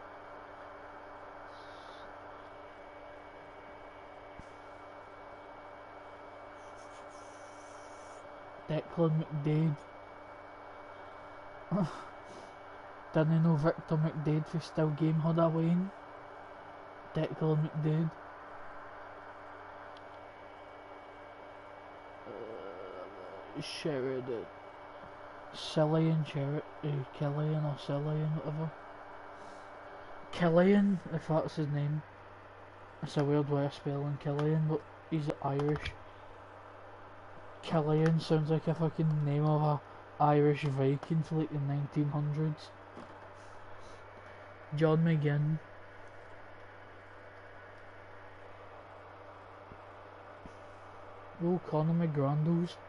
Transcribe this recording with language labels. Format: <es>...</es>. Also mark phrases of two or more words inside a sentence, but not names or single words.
<en>Declan McDade. Didn't know Victor McDade for still game had a Wayne. Declan McDade. Sheridan. Cillian Killian or Cillian, whatever. Killian, if that's his name. It's a weird way of spelling Killian, but he's Irish. Killian sounds like a fucking name of a Irish Viking for like the 1900s. John McGinn. Oh, Conor McGrandles.</en>